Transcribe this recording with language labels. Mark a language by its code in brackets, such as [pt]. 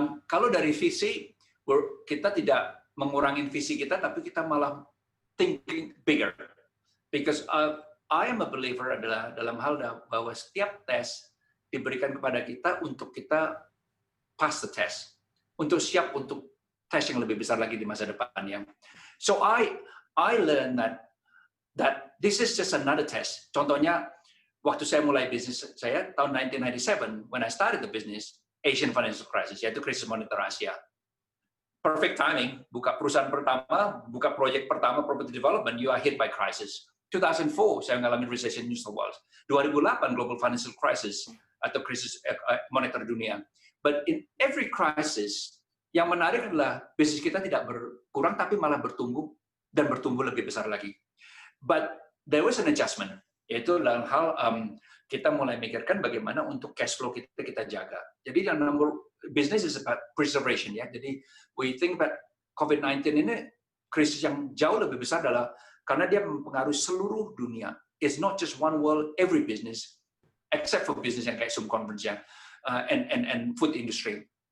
[id] Kalau dari visi, kita tidak mengurangi visi kita, tapi kita malah [en] thinking bigger. Because I am a believer [id] adalah dalam hal bahwa setiap tes diberikan kepada kita untuk kita [en] pass the test, [id] untuk siap untuk tes yang lebih besar lagi di masa depan ya. [en] So I learned that this is just another test. [id] Contohnya, waktu saya mulai bisnis saya tahun 1997, [en] when I started the business, Asian financial crisis, [id] yaitu krisis moneter Asia. [en] Perfect timing, [id] buka perusahaan pertama, buka proyek pertama, [en] property development, you are hit by crisis. [id] 2004, saya mengalami recession New South Wales. 2008, global financial crisis, atau krisis moneter dunia. [en] But in every crisis, [id] yang menarik adalah bisnis kita tidak berkurang, tapi malah bertumbuh, dan bertumbuh lebih besar lagi. [en] But there was an adjustment. [id] Yaitu dalam hal kita mulai mikirkan bagaimana untuk cash flow kita jaga. Jadi yang nomor [en] business is about preservation [id] ya. Jadi [en] we think about COVID-19 [id] ini krisis yang jauh lebih besar adalah karena dia mempengaruhi seluruh dunia. [en] It's not just one world, every business, except for business [id] yang kayak [en] Zoom conference ya, and food industry.